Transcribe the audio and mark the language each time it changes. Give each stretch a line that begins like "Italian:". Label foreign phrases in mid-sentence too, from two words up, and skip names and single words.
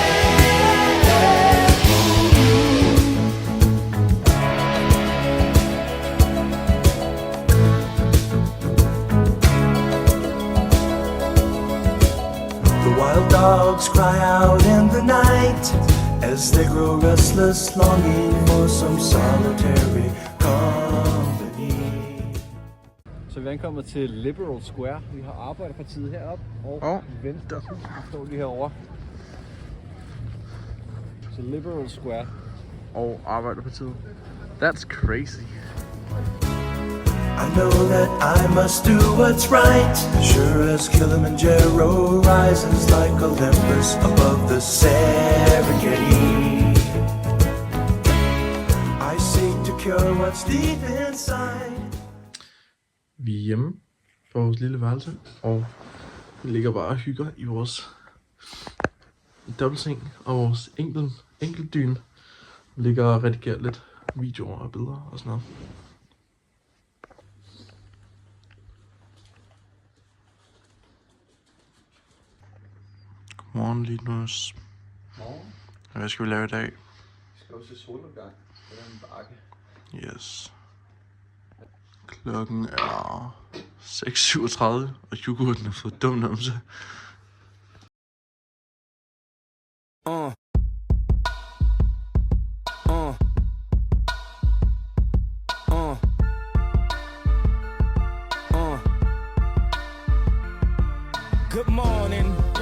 English: The wild dogs cry out in the night as they grow restless, longing for some solitary company.
Danish: Så vi er ankommet til Liberal Square. Vi har Arbejderpartiet heroppe og Venstre står lige herovre. Så Liberal Square. Og Arbejderpartiet.
English: That's crazy. I know that I must do what's right, sure as Kilimanjaro rises like Olympus above the Serengeti. I seek to cure what's deep inside.
Danish: Vi er hjemme på vores lille værelse, og vi ligger bare og hygger i vores dobbeltseng og vores enkeltdyne. Vi ligger og redigerer lidt videoer og billeder og sådan noget. Godmorgen, Linus. Morgen. Hvad skal vi lave i dag? Vi skal også til solopgang på den bakke. Yes. Klokken er 6:37, og yoghurten har fået dum numse.
English: Good morning.